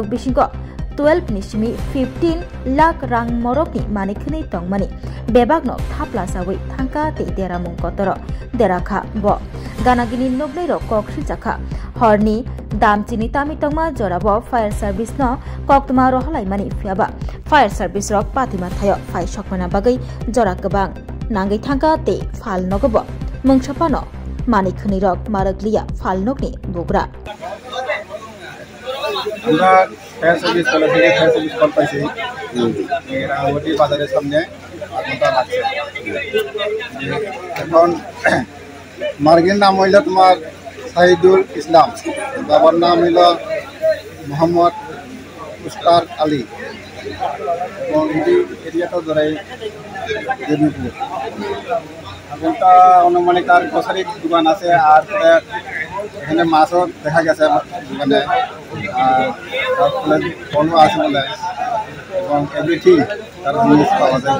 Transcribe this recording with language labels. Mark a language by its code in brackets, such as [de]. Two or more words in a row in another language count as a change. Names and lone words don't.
[trp] बिसिंग 12 निसिमी 15 लाख रां मरकनि मानिखनि तंगमानि बेबागनो थाप्ला सावै थांका ते देरामुं कतर देराखा ब गानागिनि नगनै र कक्सि जाखा हरनि दामचिनि तामि तंगमा जराब [en] fire service [trp] न कक्तमा रहलायमानि फियाबा [en] fire service [trp] रक पातिमा थायो फाय सकमाना बागै जरा गोबां नांगै थांका ते फाल नगब मुंसापानो मानिखनि रक मारगलिया फाल नगनि बुग्रा [bn] আমরা [en] fire service [bn] কল থেকে [en] fire service [bn] কল পাইছি রাঙ্গামাটি বাজারের সামনে আগুনটা লাগছে এখন মার্গের নাম হইল তোমার সাইদুল ইসলাম বাবার নাম হইল মোহাম্মদ মুস্তার আলী এবং এই এরিয়াটা ধরাই দেবীপুর আগুনটা অনুমানিক তার গ্রসারি দোকান আছে আর এখানে মাছও দেখা গেছে দোকানে আর তারপরে বন্ধ আছে বলে এবং এভরিথিং তার জিনিস পাওয়া যায়